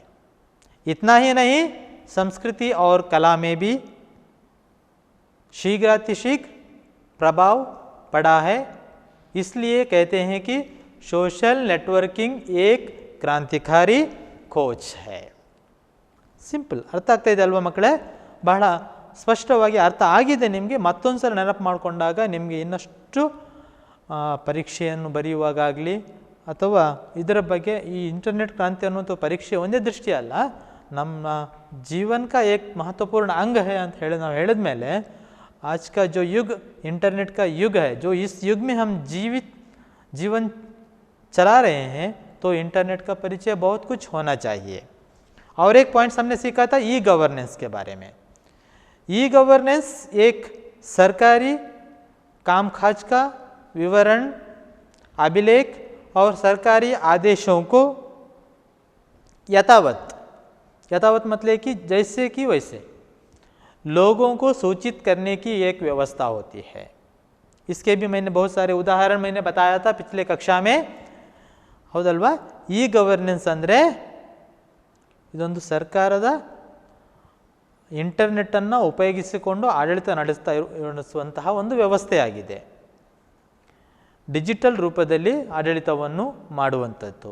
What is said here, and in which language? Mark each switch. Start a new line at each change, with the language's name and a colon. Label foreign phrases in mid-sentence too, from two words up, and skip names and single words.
Hindi: इतना ही नहीं, संस्कृति और कला में भी शीघ्रातिशीघ्र प्रभाव पड़ा है। इसलिए कहते हैं कि
English: social networking
Hindi: एक क्रांतिकारी खोज है।
Kannada: ಸಿಂಪಲ್, ಅರ್ಥ ಆಗ್ತಾ ಇದೆ ಅಲ್ವಾ ಮಕ್ಕಳೇ? ಬಹಳ ಸ್ಪಷ್ಟವಾಗಿ ಅರ್ಥ ಆಗಿದೆ ನಿಮಗೆ. ಮತ್ತೊಂದು ಸಲ ನೆನಪು ಮಾಡಿಕೊಂಡಾಗ ನಿಮಗೆ ಇನ್ನಷ್ಟು ಪರೀಕ್ಷೆಯನ್ನು ಬರೆಯುವಾಗಲಿ ಅಥವಾ ಇದರ ಬಗ್ಗೆ ಈ ಇಂಟರ್ನೆಟ್ ಕ್ರಾಂತಿ ಅನ್ನುವಂಥ ಪರೀಕ್ಷೆ ಒಂದೇ ದೃಷ್ಟಿ ಅಲ್ಲ, ನಮ್ಮ ಜೀವನ
Hindi: का एक महत्वपूर्ण अंग है
Kannada: ಅಂತ ಹೇಳಿ ನಾವು ಹೇಳಿದ ಮೇಲೆ
Hindi: आज का जो युग इंटरनेट का युग है, जो इस युग में हम जीवन चला रहे हैं, तो इंटरनेट का परिचय बहुत कुछ होना चाहिए। और एक पॉइंट हमने सीखा था ई गवर्नेंस के बारे में। ई गवर्नेंस एक सरकारी कामकाज का विवरण, अभिलेख और सरकारी आदेशों को यथावत मतलब कि जैसे कि वैसे लोगों को सूचित करने की एक व्यवस्था होती है। इसके भी मैंने बहुत सारे उदाहरण मैंने बताया था पिछले कक्षा में,
Kannada: ಹೌದಲ್ವಾ? ಈ ಗವರ್ನೆನ್ಸ್ ಅಂದರೆ ಇದೊಂದು ಸರ್ಕಾರದ ಇಂಟರ್ನೆಟ್ಟನ್ನು ಉಪಯೋಗಿಸಿಕೊಂಡು ಆಡಳಿತ ನಡೆಸುವಂತಹ ಒಂದು ವ್ಯವಸ್ಥೆಯಾಗಿದೆ. ಡಿಜಿಟಲ್ ರೂಪದಲ್ಲಿ ಆಡಳಿತವನ್ನು ಮಾಡುವಂಥದ್ದು.